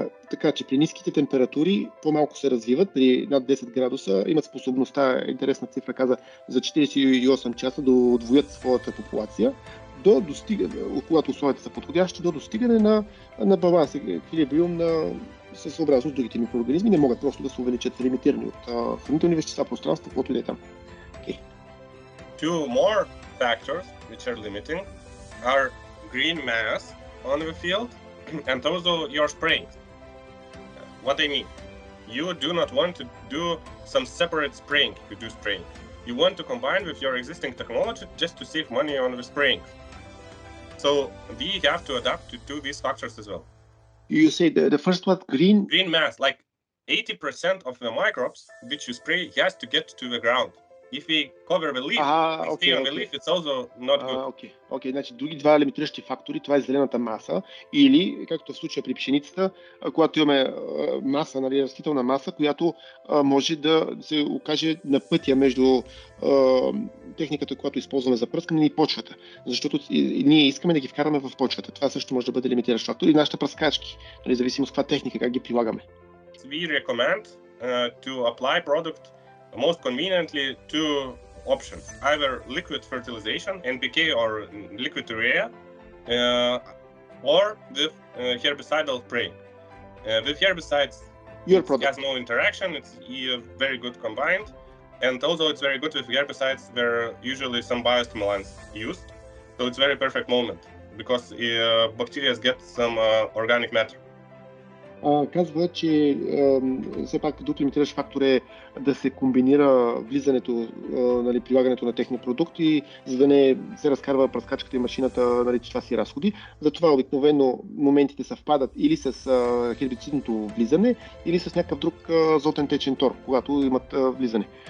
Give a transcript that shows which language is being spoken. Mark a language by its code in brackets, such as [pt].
[bg] Така че при ниските температури по-малко се развиват, при над 10 градуса имат способността, интересна цифра каза, за 48 часа да удвоят своята популация, до достигане, когато условията са подходящи, до достигане на баланс, еквилибриум със съобразно с другите микроорганизми, не могат просто да се увеличат лимитирани от хранителни вещества, пространство, каквото и да е там. [en] Okay. Two more factors which are limiting are green mass on the field and also your spraying. What I mean, you do not want to do some separate spraying if you do spraying. You want to combine with your existing technology just to save money on the spraying. So we have to adapt to these factors as well. You say the first one, green mass, like 80% of the microbes which you spray has to get to the ground. if we cover the leaf, on the leaf, it's also not good. [bg] Окей. Значи други два лимитиращи фактори, това е зелената маса или, както в случая при пшеницата, когато имаме маса, нали, растителна маса, която може да се окаже на пътя между техниката, която използваме за пръскане и почвата. Защото ние искаме да ги вкараме в почвата. Това също може да бъде лимитиращ фактор и нашите пръскачки, нали, зависимо с каква техника, как ги прилагаме. [en] We recommend to apply product most conveniently two options, either liquid fertilization, NPK or liquid urea, or with herbicidal spray. With herbicides, it has no interaction, it's very good combined, and also it's very good with herbicides where usually some biostimulants used, so it's very perfect moment because bacteria get some organic matter. [bg] Казва, че все пак друг лимитиращ фактор е да се комбинира влизането, нали, прилагането на техни продукти, за да не се разкарва пръскачката и машината, нали, че това си разходи. Затова обикновено моментите съвпадат или с хербицидното влизане, или с някакъв друг азотен течен тор, когато имат влизане.